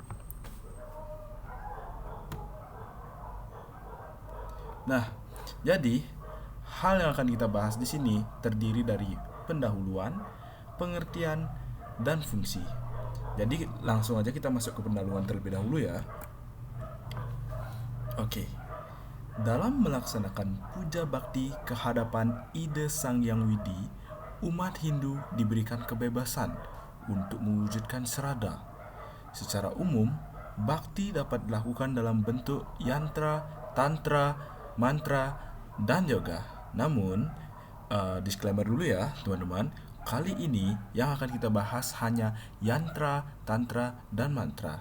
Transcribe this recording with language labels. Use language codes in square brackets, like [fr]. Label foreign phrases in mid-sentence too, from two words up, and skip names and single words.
[id] Nah, jadi hal yang akan kita bahas di sini terdiri dari pendahuluan, pengertian, dan fungsi. Jadi langsung aja kita masuk ke pendahuluan terlebih dahulu ya. Oke. Dalam melaksanakan puja bakti kehadapan ide Sang Yang Widi, umat Hindu diberikan kebebasan untuk mewujudkan serada. Secara umum, bakti dapat dilakukan dalam bentuk yantra, tantra, mantra, dan yoga. Namun, disclaimer dulu ya, teman-teman. Kali ini yang akan kita bahas hanya yantra, tantra, dan mantra.